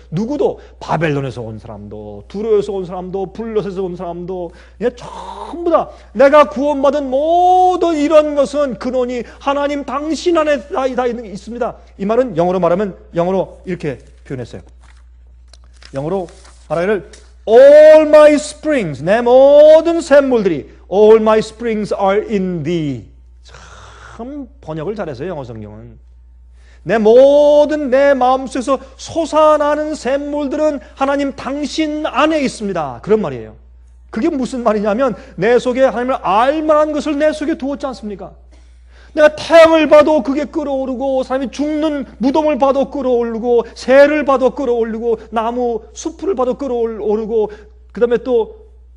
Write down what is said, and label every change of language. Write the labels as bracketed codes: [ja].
[ko] 누구도 바벨론에서 온 사람도 두로에서 온 사람도 블레셋에서 온 사람도 전부 다 내가 구원받은 모든 이런 것은 근원이 하나님 당신 안에 다 있습니다. 이 말은 영어로 이렇게 표현했어요. 영어로 말하기를 [en] All my springs, [ko] 내 모든 샘물들이 [en] All my springs are in thee. [ko] 참 번역을 잘했어요. 영어 성경은. 내 마음속에서 솟아나는 샘물들은 하나님 당신 안에 있습니다. 그런 말이에요. 그게 무슨 말이냐면 내 속에 하나님을 알만한 것을 내 속에 두었지 않습니까? 내가 태양을 봐도 그게 끌어오르고 사람이 죽는 무덤을 봐도 끌어오르고 새를 봐도 끌어오르고 나무 숲을 봐도 끌어오르고 그 다음에 또